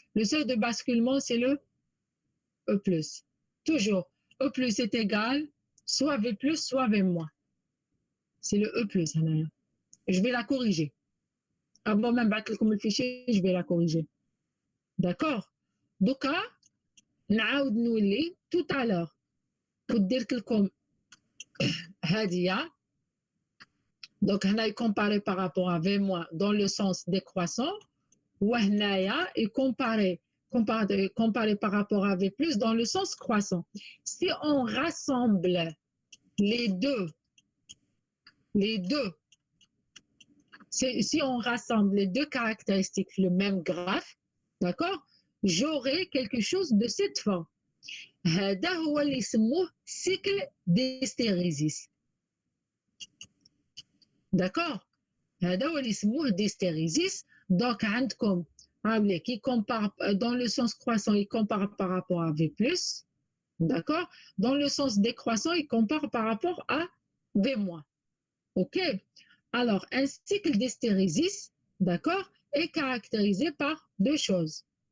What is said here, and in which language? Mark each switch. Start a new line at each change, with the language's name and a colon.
French: Le seuil de basculement, c'est le E+. Toujours, E+ est égal, soit V+, soit V-. C'est le E+. Je vais la corriger. Avant même battre le fichier, je vais la corriger. D'accord? Donc,
Arabic: نعاود نولي
French: tout à l'heure.
Arabic: كنت درت لكم هادية.
French: Donc, on a comparé par rapport à V- dans le sens décroissant, ou et comparé par rapport à V+ dans le sens croissant. Si on rassemble les deux, si on rassemble les deux caractéristiques, le même graphe, d'accord, j'aurai quelque chose de cette forme.
Arabic: هذا هو اللي يسموه
French: cycle d'hystérésis. D'accord?
Arabic: هذا هو اللي يسموه d'hystérésis.
French: Donc,
Arabic: عندكم
French: qui compare dans le sens croissant, il compare par rapport à V+. D'accord? Dans le sens décroissant, il compare par rapport à V-. OK? Alors, un cycle d'hystérésis, d'accord, est caractérisé par deux choses.